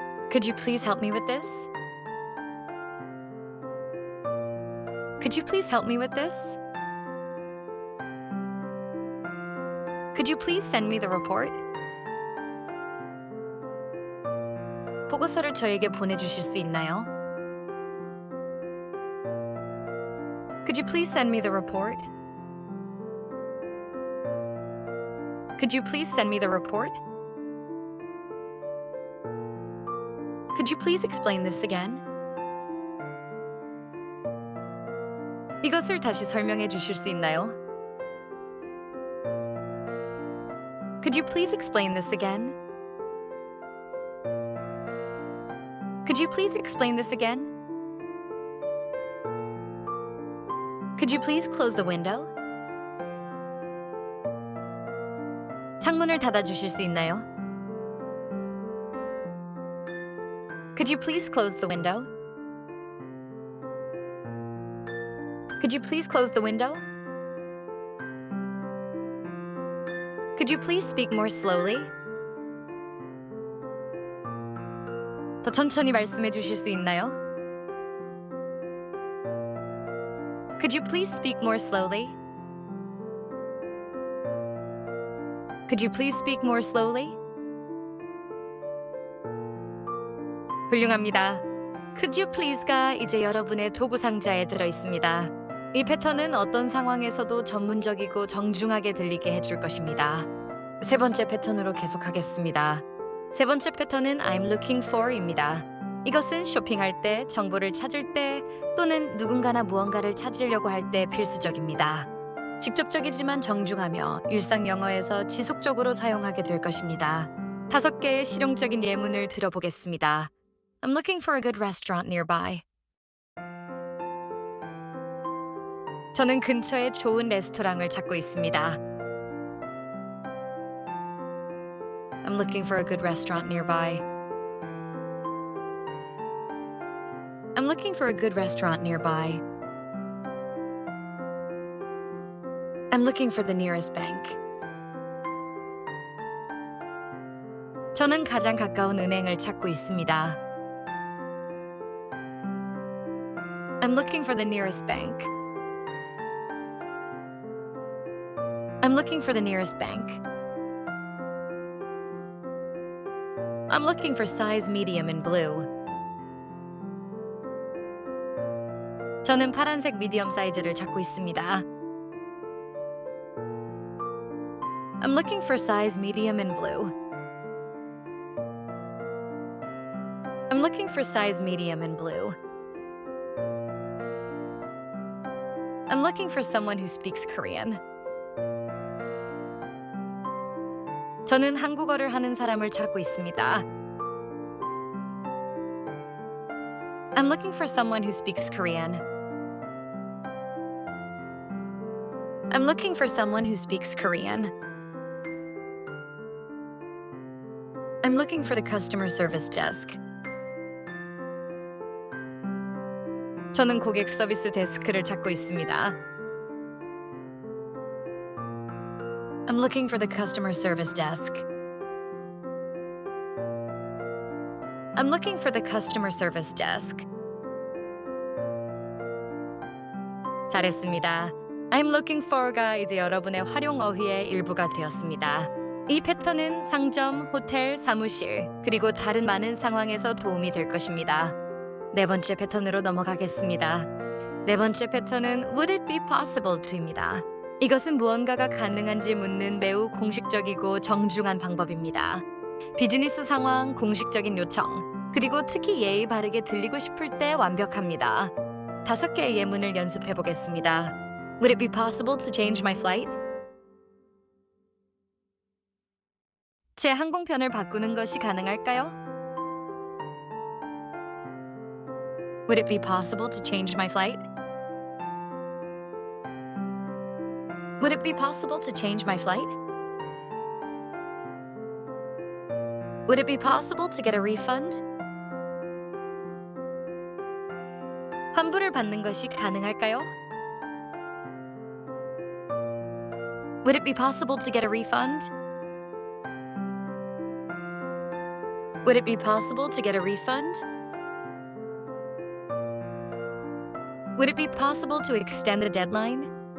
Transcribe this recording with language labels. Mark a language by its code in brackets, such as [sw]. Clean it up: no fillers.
[en] Could you please help me with this? Could you please help me with this? Could you please send me the report? [ko] 보고서를 저에게 보내주실 수 있나요? [en] Could you please send me the report? Could you please send me the report? Could you please explain this again? [ko] 이것을 다시 설명해 주실 수 있나요? [en] Could you please explain this again? Could you please explain this again? Could you please close the window? [ko] 창문을 닫아 주실 수 있나요? [en] Could you please close the window? Could you please close the window? Could you please speak more slowly? [ko] 더 천천히 말씀해 주실 수 있나요? [en] Could you please speak more slowly? Could you please speak more slowly? [ko] 훌륭합니다. [en] Could you please [ko] 가 이제 여러분의 도구 상자에 들어 있습니다. 이 패턴은 어떤 상황에서도 전문적이고 정중하게 들리게 해줄 것입니다. 3번째 패턴으로 계속하겠습니다. 3번째 패턴은 [en] I'm looking for [ko] 입니다. 이것은 쇼핑할 때, 정보를 찾을 때 또는 누군가나 무언가를 찾으려고 할 때 필수적입니다. 직접적이지만 정중하며 일상 영어에서 지속적으로 사용하게 될 것입니다. 5개의 실용적인 예문을 들어보겠습니다. [en] I'm looking for a good restaurant nearby. [ko] 저는 근처에 좋은 레스토랑을 찾고 있습니다. [en] I'm looking for a good restaurant nearby. I'm looking for a good restaurant nearby. I'm looking for the nearest bank. [ko] 저는 가장 가까운 은행을 찾고 있습니다. [en] I'm looking for the nearest bank. I'm looking for the nearest bank. I'm looking for size medium in blue. [ko] 저는 파란색 미디엄 사이즈를 찾고 있습니다. [en] I'm looking for size medium in blue. I'm looking for size medium in blue. I'm looking for someone who speaks Korean. [ko] 저는 한국어를 하는 사람을 찾고 있습니다. [en] I'm looking for someone who speaks Korean. I'm looking for someone who speaks Korean. I'm looking for the customer service desk. [ko] 저는 고객 서비스 데스크를 찾고 있습니다. [en] I'm looking for the customer service desk. I'm looking for the customer service desk. [ko] 잘했습니다. [en] I'm looking for [ko] 가 이제 여러분의 활용 어휘의 일부가 되었습니다. 이 패턴은 상점, 호텔, 사무실, 그리고 다른 많은 상황에서 도움이 될 것입니다. 네 번째 패턴으로 넘어가겠습니다. 네 번째 패턴은 [en] Would it be possible to [ko] 입니다. 이것은 무언가가 가능한지 묻는 매우 공식적이고 정중한 방법입니다. 비즈니스 상황, 공식적인 요청, 그리고 특히 예의 바르게 들리고 싶을 때 완벽합니다. 5개의 예문을 연습해 보겠습니다. [en] Would it be possible to change my flight? [ko] 제 항공편을 바꾸는 것이 가능할까요? [en] Would it be possible to change my flight? Would it be possible to change my flight? Would it be possible to get a refund? [ko] 환불을 받는 것이 가능할까요? [en] Would it be possible to get a refund? Would it be possible to get a refund? Would it be possible to extend the deadline?